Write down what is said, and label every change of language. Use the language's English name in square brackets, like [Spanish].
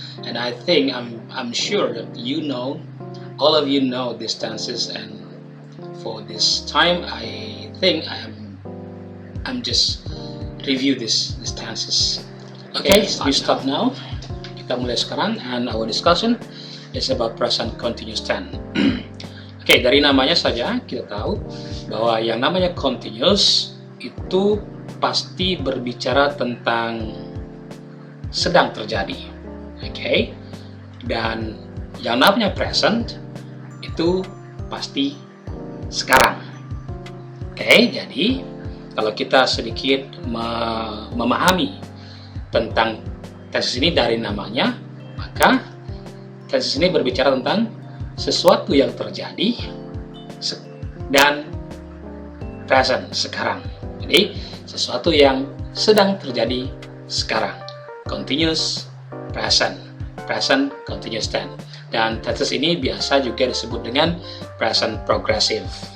[English] And I think I'm sure that all of you know these tenses, and for this time I think I'm just review these tenses. Okay, we start now. [Indonesian] Kita mulai sekarang, [English] and our discussion is about present continuous tense. [Indonesian] Oke, dari namanya saja kita tahu bahwa yang namanya continuous itu pasti berbicara tentang sedang terjadi. Oke, dan yang namanya present itu pasti sekarang. Oke, jadi kalau kita sedikit memahami tentang tenses ini dari namanya, maka tenses ini berbicara tentang sesuatu yang terjadi dan present sekarang. Jadi sesuatu yang sedang terjadi sekarang. [English] Continuous present continuous tense. [Indonesian] Dan tenses ini biasa juga disebut dengan present progressive.